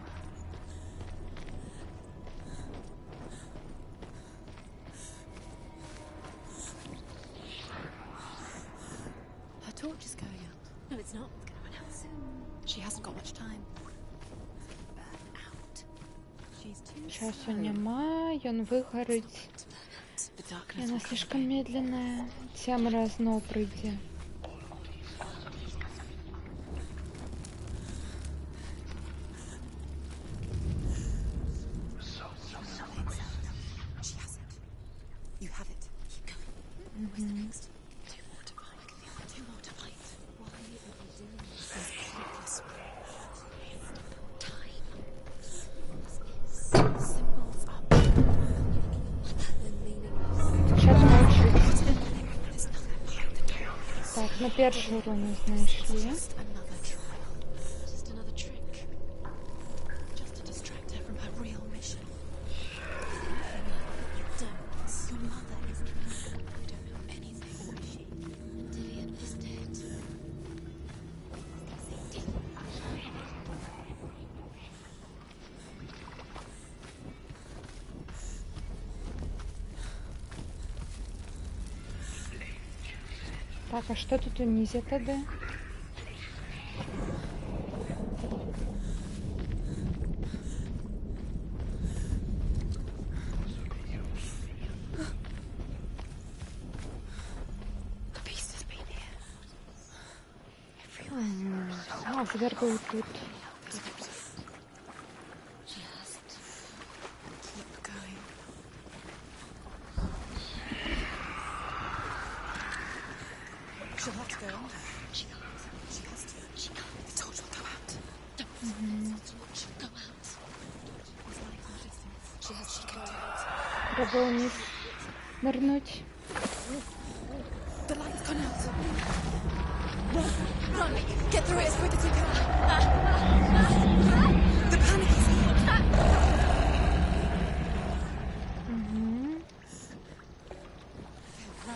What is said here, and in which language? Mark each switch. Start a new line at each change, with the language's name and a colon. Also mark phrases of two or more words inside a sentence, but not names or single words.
English: Her torch is going out. No, it's not. It's going to run out soon. She hasn't got much time. Burn out. She's too
Belarusian: Часу няма, ён выгарыць.
English: The darkness
Belarusian: Яна
English: will come
Russian: слишком
English: again.
Belarusian: медленная. Цемра зноў прыйдзе.
English: She has it. You have it. Keep going. Where's the next? Two more to find. Two more to find. Why are you doing this? There's pointless time. Symbols are they're meaningless.
Ukrainian: Час мовчыць.
English: There's nothing behind the door.
Belarusian: Так, на першую руну знайшлі.
English: Just another trial. Just another trick. Just to distract her from her real mission. You don't. Your mother isn't here. You don't know anything. Or is she? Dillian is dead.
Belarusian: Так, а што тут унізе тады?
English: The beast has been here.
Belarusian: А, зверху тут.
English: Just keep going. She'll have to go on. She can't. She has to. She can't. The torch will go out. The torch will go out. There's light in the distance. She can do it.
Ukrainian: Треба вниз нырнуть.
English: The light's gone out. Run! Get through it as quick as you can. The panic is Run.